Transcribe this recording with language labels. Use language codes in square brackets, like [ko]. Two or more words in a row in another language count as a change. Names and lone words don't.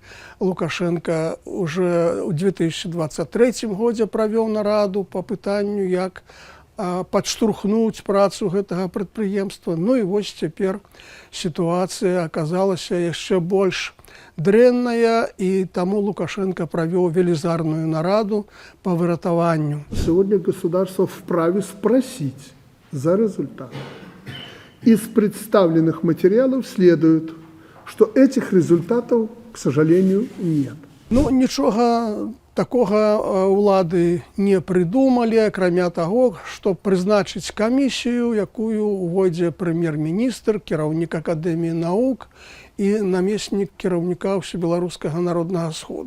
[be] Лукашенко уже ў 2023 годзе правёў нараду па пытанню, як падштурхнуць працу гэтага прадпрыемства. Ну і вось цяпер сітуацыя аказалася яшчэ больш дрэнная, і таму Лукашенко правёў велізарную нараду по выратаванню. [ru] Сегодня государство вправе спросить за результат. Из представленных материалов следует, что этих результатов, к сожалению, нет. [be] Ну, нічога такога ўлады не прыдумалі, акрамя таго, што прызначыць камісію, якую увойдзе прэм'ер-міністр, кіраўнік Акадэміі навук і намеснік кіраўніка Ўсебеларускага народнага сходу.